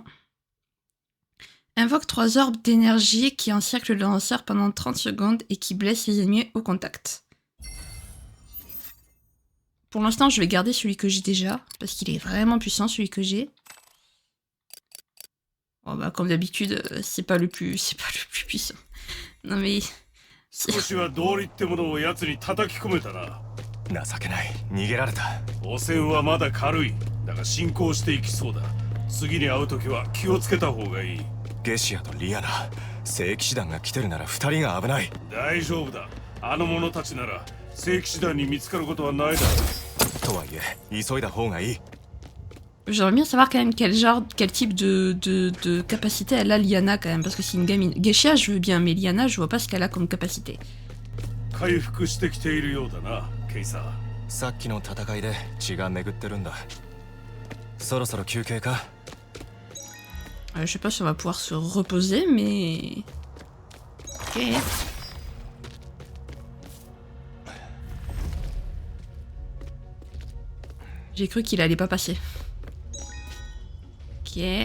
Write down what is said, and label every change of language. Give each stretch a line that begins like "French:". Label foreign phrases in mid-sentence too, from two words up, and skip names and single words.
French: Invoque 3 orbes d'énergie qui encerclent le lanceur pendant 30 secondes et qui blessent les ennemis au contact. Pour l'instant, je vais garder celui que j'ai déjà, parce qu'il est vraiment puissant, celui que j'ai. Bon, bah, comme d'habitude, c'est pas le plus puissant. Non mais...
Japanese: 少しは道理ってものを奴に叩き込めたな。情けない。逃げられた。汚染はまだ軽い。だが進行していきそうだ。次に会う時は気をつけた方がいい。ゲシアとリアナ、聖騎士団が来てるなら2人が危ない。大丈夫だ。あの者たちなら聖騎士団に見つかることはないだろう。とはいえ、急いだ方がいい。
French: J'aimerais bien savoir quand même quel type de capacité elle a Liana quand même, parce que c'est une gamine. Geisha je veux bien, mais Liana je vois pas ce qu'elle a comme capacité.
Japanese: 回復してきているようだな、ケイサー。さっきの戦いで血が巡ってるんだ。そろそろ休憩か。
French: Je sais pas si on va pouvoir se reposer, mais... Ok. J'ai cru qu'il allait pas passer. Ok.